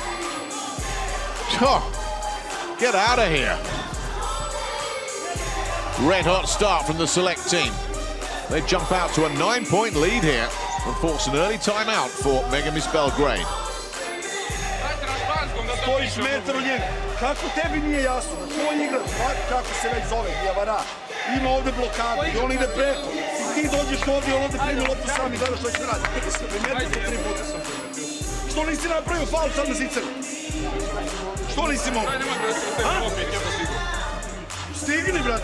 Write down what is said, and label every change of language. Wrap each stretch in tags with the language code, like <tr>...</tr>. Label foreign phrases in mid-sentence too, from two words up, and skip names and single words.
<en>Oh, get out of here. Red hot start from the Select team. They jump out to a 9-point lead here and force an early timeout for Mega Miss Belgrade.</en> <sr>stojiš metar od njega. Kako tebi nije jasno da tvoj igrač, kako se već zove, Dijavara, ima ovde blokadu i on ide preko. I ti dođeš ovdje i on ovdje primi loptu sam i gledaš što će radi. Primetio to 3 puta sam primetio. Što nisi napravio faul sad na ziceru? Što nisi mogu? Stigni, brate.</sr>